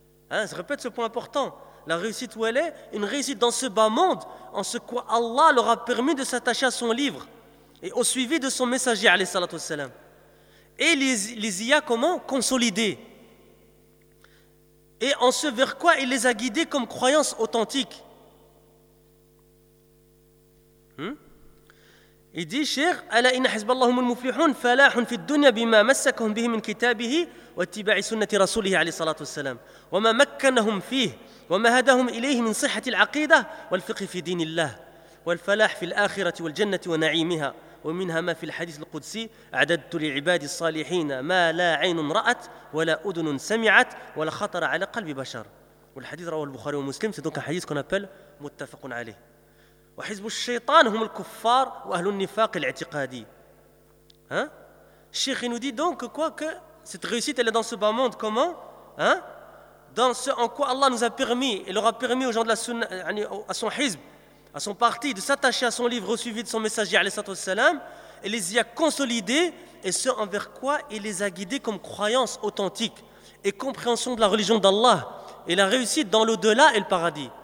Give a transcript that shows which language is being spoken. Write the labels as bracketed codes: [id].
[fr] Je répète ce point important. La réussite où elle est? Une réussite dans ce bas monde, en ce quoi Allah leur a permis de s'attacher à son livre et au suivi de son messager, alayhi salatu wassalam. Et les y a comment? Consolidés. Et en ce vers quoi il les a guidés comme croyance authentique. Il dit, Cheikh, [ar] Ala inna hizballahum al-muflihun falahun fi dunya bima massakahum bihi min kitabihi wa tiba'i sunnati rasulihi alayhi salatu wassalam wa ma makkanahum fihi وما هداهم إليه من صحة العقيدة والفقه في دين الله والفلاح في الآخرة والجنة ونعيمها ومنها ما في الحديث القدسي أعددت لعبادي الصالحين ما لا عين رأت ولا أذن سمعت ولا خطر على قلب بشر. والحديث رواه البخاري ومسلم. [fr] C'est donc un hadith qu'on appelle متفق عليه. [ar] وحزب الشيطان هم الكفار وأهل النفاق الاعتقادي. [fr] Hein? Cheikh nous dit donc quoi, que cette réussite elle est dans ce bas monde comment? Hein? Dans ce en quoi Allah nous a permis, il aura permis aux gens de la sunna, à son hizb, à son parti, de s'attacher à son livre au suivi de son messager, alayhi salam, et les y a consolidés, et ce envers quoi il les a guidés comme croyance authentique et compréhension de la religion d'Allah, et la réussite dans l'au-delà et le paradis.